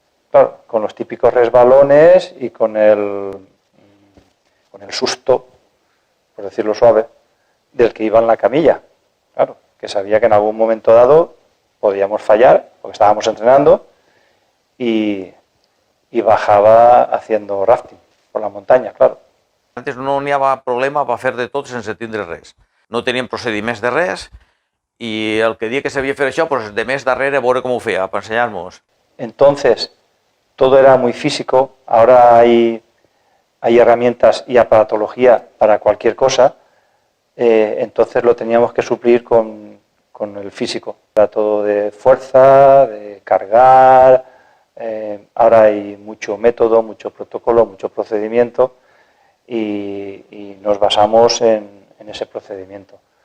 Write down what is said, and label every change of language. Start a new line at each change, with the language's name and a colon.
Spanish: Claro, con los típicos resbalones y con el susto, por decirlo suave, del que iba en la camilla. Claro, que sabía que en algún momento dado podíamos fallar, porque estábamos entrenando, y bajava haciendo rafting por la muntanya, claro.
Catalan: Antes no n'hi havia problema per fer de tot sense tindre res. No teníem procediments de res, i el que dia que sabia fer això, pues de més darrere a veure com ho feia, per ensenyar-nos.
Spanish: Entonces, todo era muy físico, ahora hay herramientas y aparatología para cualquier cosa, entonces lo teníamos que suplir con el físico. Era todo de fuerza, de cargar, ahora hay mucho método, mucho protocolo, mucho procedimiento y nos basamos en ese procedimiento.